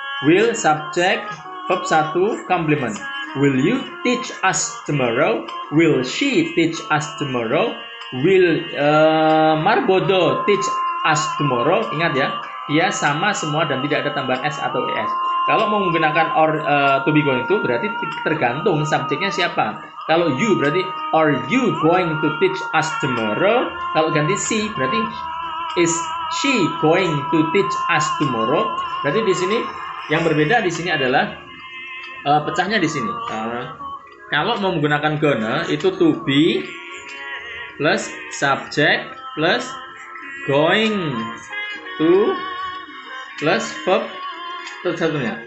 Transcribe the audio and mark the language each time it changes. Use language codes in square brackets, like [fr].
[en] Will, subject, verb 1, complement. Will you teach us tomorrow? Will she teach us tomorrow? Will Marbodo teach us tomorrow? [id] Ingat ya, dia sama semua dan tidak ada tambahan s atau es. Kalau mau menggunakan or [en] to be going to [id] berarti tergantung subjeknya siapa. Kalau [en] you [id] berarti [en] are you going to teach us tomorrow? [id] Kalau ganti [en] she [id] berarti [en] is she going to teach us tomorrow? [id] Berarti di sini yang berbeda di sini adalah pecahnya di sini. Kalau mau menggunakan [en] gonna [id] itu [en] to be plus subject plus going to plus verb [id] satunya.